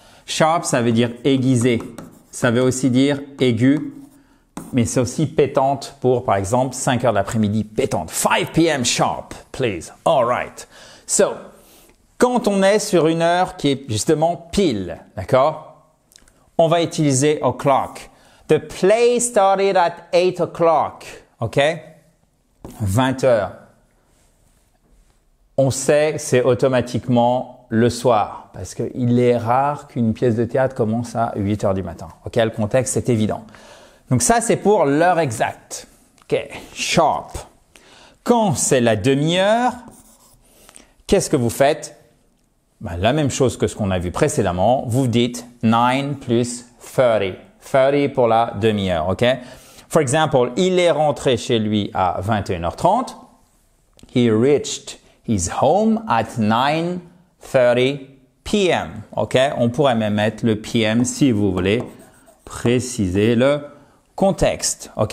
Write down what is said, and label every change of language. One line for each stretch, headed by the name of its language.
French: Sharp, ça veut dire aiguisé. Ça veut aussi dire aigu. Mais c'est aussi pétante pour, par exemple, 5 heures de l'après-midi pétante. 5 p.m.
English: sharp, please. All right. So,
French: quand on est sur une heure qui est justement pile, d'accord? On va utiliser o'clock.
English: The play started at 8 o'clock.
French: OK? 20 heures. On sait que c'est automatiquement le soir parce qu'il est rare qu'une pièce de théâtre commence à 8 heures du matin. OK? Le contexte, c'est évident. Donc ça, c'est pour l'heure exacte. OK, sharp. Quand c'est la demi-heure, qu'est-ce que vous faites? La même chose que ce qu'on a vu précédemment. Vous dites 9 plus 30. 30 pour la demi-heure, OK?
English: For example,
French: il est rentré chez lui à 21h30.
English: He reached his home at 9:30 p.m. OK?
French: On pourrait même mettre le p.m. si vous voulez préciser le contexte, ok?